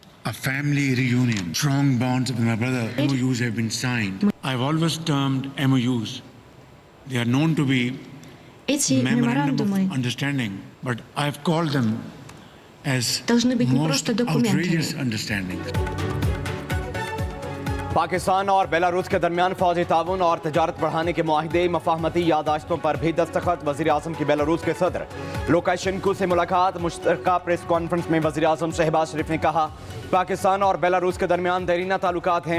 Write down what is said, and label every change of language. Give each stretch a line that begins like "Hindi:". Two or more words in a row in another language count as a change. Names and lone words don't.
English: a family reunion, strong bonds with my brother. MOUs have been signed. I've always termed MOUs. They are known to be
Russian: Эти
English: memorandum
Russian: меморандумы
English: of understanding, but I've called them as
Russian: должны быть не
English: most
Russian: просто документами.
English: outrageous understandings.
Urdu: پاکستان اور بیلاروس کے درمیان فوجی تعاون اور تجارت بڑھانے کے معاہدے مفاہمتی یادداشتوں پر بھی دستخط. وزیر اعظم کی بیلاروس کے صدر لوکاشینکو سے ملاقات. مشترکہ
English: press conference
Urdu: میں وزیر اعظم شہباز شریف نے کہا، پاکستان اور بیلاروس کے درمیان دیرینہ تعلقات ہیں.